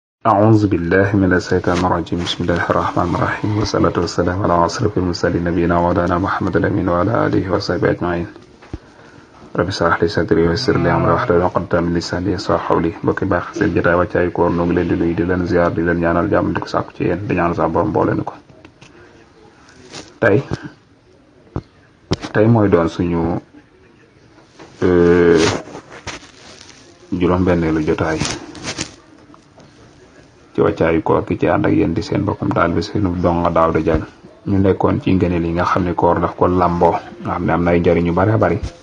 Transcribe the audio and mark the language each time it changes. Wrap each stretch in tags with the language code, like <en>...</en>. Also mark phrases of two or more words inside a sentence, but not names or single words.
<ar>أعوذ بالله من الشيطان الرجيم بسم الله الرحمن الرحيم والصلاة والسلام على أشرف المرسلين نبينا ومولانا محمد الأمين وعلى آله وصحبه أجمعين رب اشرح لي صدري ويسر لي أمري واحلل عقدة من لساني يفقهوا قولي</ar> <wo>mbokki baax seen jotaay wàccaay koor noo ngi leen di nuyu di leen ziar di leen ñaanal jàmm di ko sàkku ci yéen di ñaan sa borom boole na ko tey mooy doon suñu juróom-benneelu jotaay ci wàccaayu koor gi ci ànd ak yéen di seen bokkam daal bi seenu donga Daouda Diagne ñu nekkoon ci ngëneel yi nga xam ne koor daf ko lamboo nga xam ne am na ay njariñ yu bari bari</wo>